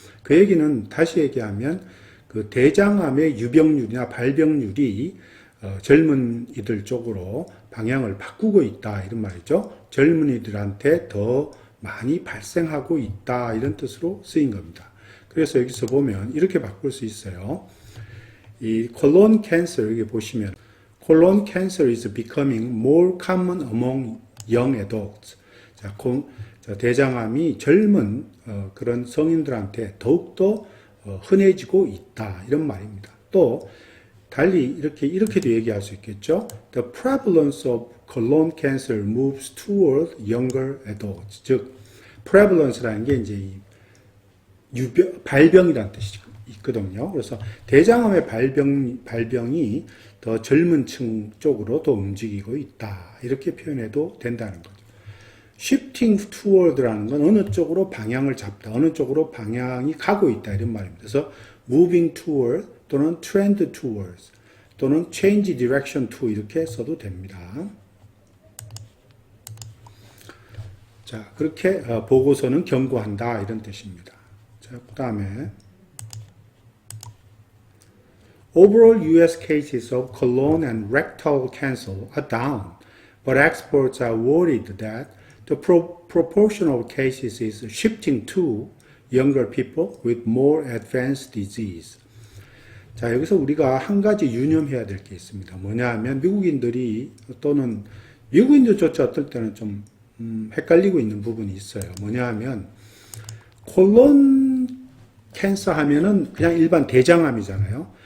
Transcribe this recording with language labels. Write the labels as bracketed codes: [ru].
[ko] 그 얘기는 다시 얘기하면 그 대장암의 유병률이나 발병률이 젊은이들 쪽으로 방향을 바꾸고 있다 이런 말이죠. 젊은이들한테 더 많이 발생하고 있다 이런 뜻으로 쓰인 겁니다. 그래서 여기서 보면 이렇게 바꿀 수 있어요. 이 [en] colon cancer [ko] 여기 보시면 [en] colon cancer is becoming more common among young adults. [ko] 자, 자, 대장암이 젊은 그런 성인들한테 더욱더 흔해지고 있다 이런 말입니다. 또 달리 이렇게도 얘기할 수 있겠죠. [en] The prevalence of colon cancer moves toward younger adults. [ko] 즉, prevalence라는 게 이제 발병이라는 뜻이 있거든요. 그래서 대장암의 발병이 더 젊은 층 쪽으로 더 움직이고 있다. 이렇게 표현해도 된다는 거죠. shifting toward라는 건 어느 쪽으로 방향을 잡다, 어느 쪽으로 방향이 가고 있다 이런 말입니다. 그래서 moving toward 또는 trend towards 또는 change direction to 이렇게 써도 됩니다. 자, 그렇게 보고서는 경고한다 이런 뜻입니다. 자, 그 다음에 [en] Overall U.S. cases of colon and rectal cancer are down, but experts are worried that the proportion of cases is shifting to younger people with more advanced disease. [ko] 자, 여기서 우리가 한 가지 유념해야 될 게 있습니다. 뭐냐 하면 미국인들이 또는 미국인들조차 어떨 때는 좀 헷갈리고 있는 부분이 있어요. 뭐냐 하면 콜론 캔서 하면은 그냥 일반 대장암이잖아요.